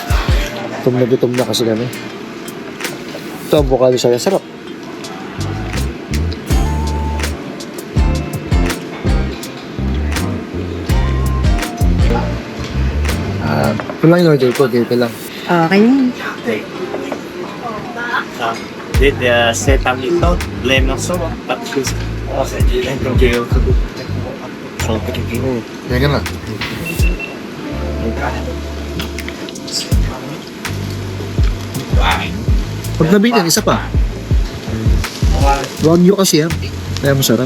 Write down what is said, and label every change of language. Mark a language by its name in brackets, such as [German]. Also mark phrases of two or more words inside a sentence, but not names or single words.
[Filipino] Gutom na kasi kami. Ito, [English] avocado salad. [Filipino] Sarap. Ito lang yung order ko. Dito lang. Okay. [French] C'est un mi-temps, les morceaux, pas plus. [Filipino] Yan na. Pag nabitan, isa pa. Wagyu kasi yan. Kaya masarap.